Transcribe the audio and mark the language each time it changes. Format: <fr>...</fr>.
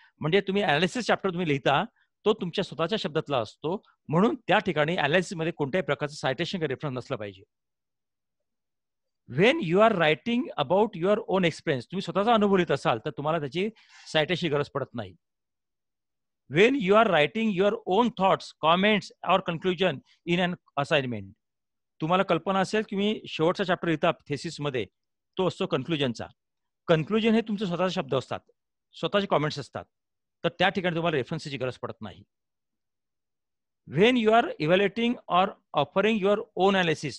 <mr>म्हणजे तुम्ही analysis chapter तुम्ही लिहिता तो तुमच्या स्वतःच्या शब्दातला असतो, म्हणून त्या ठिकाणी अनालिसिसमध्ये कोणत्याही प्रकारचं सायटेशन किंवा रेफरन्स नसलं पाहिजे.</mr> <en>When you are writing about your own experience.</en> <mr>तुम्ही स्वतःचा अनुभव लिहित असाल तर तुम्हाला त्याची सायटेशनची गरज पडत नाही.</mr> <en>When you are writing your own thoughts, comments or conclusion in an assignment.</en> <mr>तुम्हाला कल्पना असेल की मी शेवटचा चॅप्टर लिहिता थेसिसमध्ये, तो असतो कन्क्लुजनचा. कन्क्लुजन हे तुमचे स्वतःचे शब्द असतात, स्वतःचे कॉमेंट्स असतात, तर त्या ठिकाणी तुम्हाला रेफरन्सची गरज पडत नाही.</mr> <en>When you are evaluating or offering your own analysis.</en>